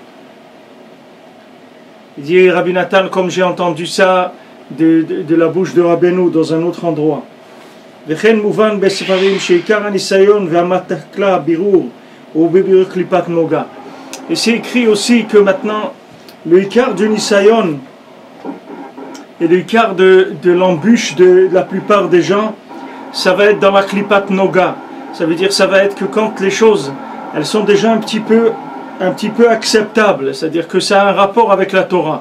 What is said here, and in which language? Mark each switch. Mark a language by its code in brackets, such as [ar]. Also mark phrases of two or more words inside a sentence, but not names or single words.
[fr] Il dit Rabbi Nathan, comme j'ai entendu ça de la bouche de Rabbeinu dans un autre endroit. [he] וכן מובן בספרים שעיקר הניסיון והמתקלה בירור הוא בבירור קליפת נוגה. [fr] Et c'est écrit aussi que maintenant le ikar du nisayon et le ikar de l'embûche de la plupart des gens, ça va être dans la [he] קליפת נוגה. [fr] Ça veut dire ça va être que quand les choses elles sont déjà un petit peu acceptables, c'est-à-dire que ça a un rapport avec la Torah.